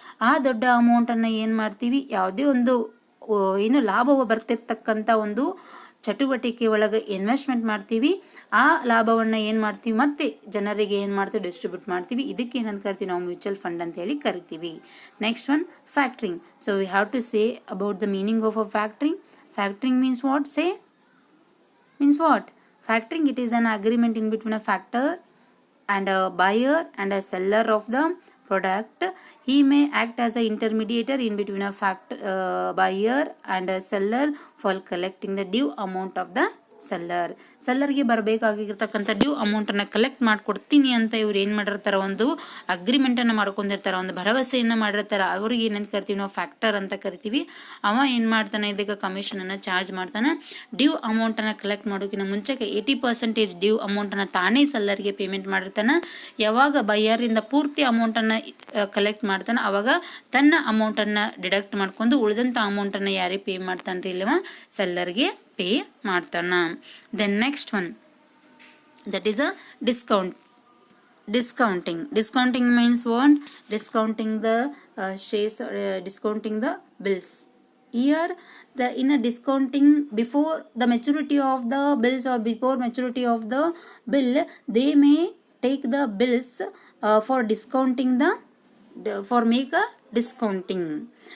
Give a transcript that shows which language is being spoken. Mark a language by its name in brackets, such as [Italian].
[Kannada] ಆ ದೊಡ್ಡ ಅಮೌಂಟನ್ನು ಏನು ಮಾಡ್ತೀವಿ, ಯಾವುದೇ ಒಂದು ಏನು ಲಾಭ ಬರ್ತಿರ್ತಕ್ಕಂಥ ಒಂದು ಚಟುವಟಿಕೆ ಒಳಗೆ ಇನ್ವೆಸ್ಟ್ಮೆಂಟ್ ಮಾಡ್ತೀವಿ. ಆ ಲಾಭವನ್ನು ಏನು ಮಾಡ್ತೀವಿ, ಮತ್ತೆ ಜನರಿಗೆ ಏನು ಮಾಡ್ತೀವಿ, ಡಿಸ್ಟ್ರಿಬ್ಯೂಟ್ ಮಾಡ್ತೀವಿ. ಇದಕ್ಕೆ ಏನಂತ ಕರಿತೀವಿ ನಾವು, ಮ್ಯೂಚುವಲ್ ಫಂಡ್ ಅಂತ ಹೇಳಿ ಕರಿತೀವಿ. [English] next one, [Kannada] ಫ್ಯಾಕ್ಟ್ರಿಂಗ್. [English] So we have to say about the meaning of a factoring. Factoring means what? Means what? Factoring, it is an agreement in between a factor and a buyer and a seller of the product. He may act as an intermediator in between a buyer and a seller for collecting the due amount of the seller. [Kannada] ಸೆಲ್ಲರ್ಗೆ ಬರಬೇಕಾಗಿರ್ತಕ್ಕಂಥ due ಅಮೌಂಟನ್ನು collect ಮಾಡಿಕೊಡ್ತೀನಿ ಅಂತ ಇವ್ರು ಏನು ಮಾಡಿರ್ತಾರೆ, ಒಂದು ಅಗ್ರಿಮೆಂಟನ್ನು ಮಾಡ್ಕೊಂಡಿರ್ತಾರೆ, ಒಂದು ಭರವಸೆಯನ್ನು ಮಾಡಿರ್ತಾರೆ. ಅವ್ರಿಗೆ ಏನಂತ ಕರಿತೀವಿ ನಾವು, ಫ್ಯಾಕ್ಟರ್ ಅಂತ ಕರಿತೀವಿ. ಅವ ಏನು ಮಾಡ್ತಾನೆ, ಇದಕ್ಕೆ ಕಮಿಷನನ್ನು ಚಾರ್ಜ್ ಮಾಡ್ತಾನೆ. ಡ್ಯೂ ಅಮೌಂಟನ್ನು ಕಲೆಕ್ಟ್ ಮಾಡೋಕ್ಕಿಂತ ಮುಂಚೆಗೆ 80% ಡ್ಯೂ ಅಮೌಂಟನ್ನು ತಾನೇ ಸೆಲ್ಲರ್ಗೆ ಪೇಮೆಂಟ್ ಮಾಡಿರ್ತಾನೆ. ಯಾವಾಗ ಬೈಯರಿಂದ ಪೂರ್ತಿ ಅಮೌಂಟನ್ನು ಕಲೆಕ್ಟ್ ಮಾಡ್ತಾನೆ, ಅವಾಗ ತನ್ನ ಅಮೌಂಟನ್ನು ಡಿಡಕ್ಟ್ ಮಾಡ್ಕೊಂಡು ಉಳಿದಂಥ ಅಮೌಂಟನ್ನು ಯಾರಿಗೆ ಪೇ ಮಾಡ್ತಾನೆ ರೀ, ಇಲ್ಲವ ಸೆಲ್ಲರ್ಗೆ ಪೇ ಮಾಡ್ತಾನ. [English] Then next one, that is a discounting. Discounting means what? Discounting the shares or discounting the bills. Here in a discounting, before the maturity of the bills or before maturity of the bill, they may take the bills for discounting for make a discounting.